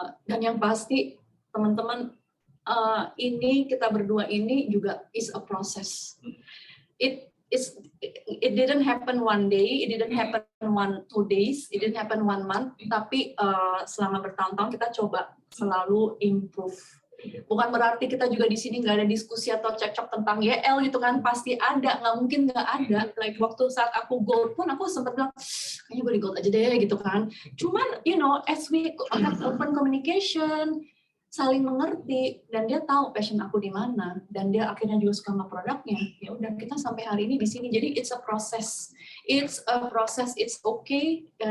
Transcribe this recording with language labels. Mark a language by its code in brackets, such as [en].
[id] Dan yang pasti teman-teman, ini kita berdua ini juga [en] is a process. it didn't happen one day, it didn't happen 2 days, it didn't happen 1 month, [id] tapi selama bertahun-tahun kita coba selalu improve. Bukan berarti kita juga di sini nggak ada diskusi atau cekcok tentang YL gitu kan, pasti ada, nggak mungkin nggak ada. Like waktu saat aku gold pun aku sempat bilang, kayaknya gue di gold aja deh gitu kan. Cuman, [en] as we have open communication, [id] saling mengerti, dan dia tahu passion aku di mana, dan dia akhirnya juga suka sama produknya. Ya udah, kita sampai hari ini di sini. [en] Jadi it's a process, it's okay.